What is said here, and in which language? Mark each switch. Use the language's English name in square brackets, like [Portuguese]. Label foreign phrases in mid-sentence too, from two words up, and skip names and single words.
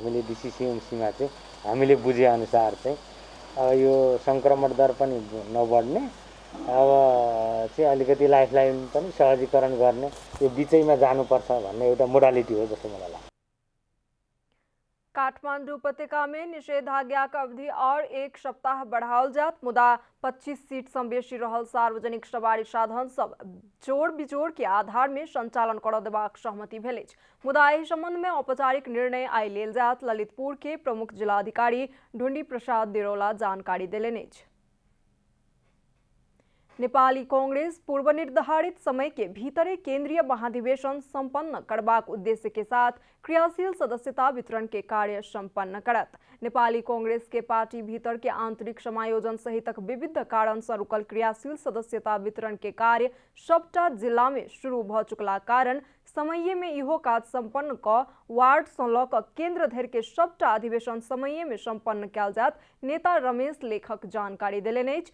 [Nepali] अब हामीले डिसिसिएमसीमा चाहिँ हामीले बुझे अनुसार चाहिँ यो सङ्क्रमण दर पनि नबढ्ने, अब चाहिँ अलिकति लाइफलाइन पनि सहजीकरण गर्ने, यो बिचैमा जानुपर्छ भन्ने एउटा मोडालिटी हो जस्तो मलाई लाग्छ। [Maithili] काठमाडौँ उपत्यका में निषेधाज्ञा का अवधि और 1 सप्ताह बढ़ाओल जात, मुदा 25 सीट सँ बेसी रहल सार्वजनिक सवारी साधन सब जोड़ बिजोड़ के आधार में संचालन कर देबाक सहमति भेल अछि। मुदा एहि संबंध में औपचारिक निर्णय आइ लेल जात ललितपुर के प्रमुख जिलाधिकारी ढुंडी प्रसाद देरौला जानकारी देलनि अछि। नेपाली कांग्रेस पूर्व निर्धारित समय के भीतरे केंद्रीय महाधिवेशन संपन्न करबाक उद्देश्य के साथ क्रियाशील सदस्यता वितरण के कार्य संपन्न करत। नेपाली कांग्रेस के पार्टी भीतर के आंतरिक समायोजन सहितक विविध कारण सँ रुकल क्रियाशील सदस्यता वितरण के कार्य सबटा जिला में शुरू भ चुकला कारण समये में इहो काज संपन्न क वार्ड सँ ल क केंद्र धरि के सबटा अधिवेशन समये में संपन्न कयल जात नेता रमेश लेखक जानकारी देलनि अछि।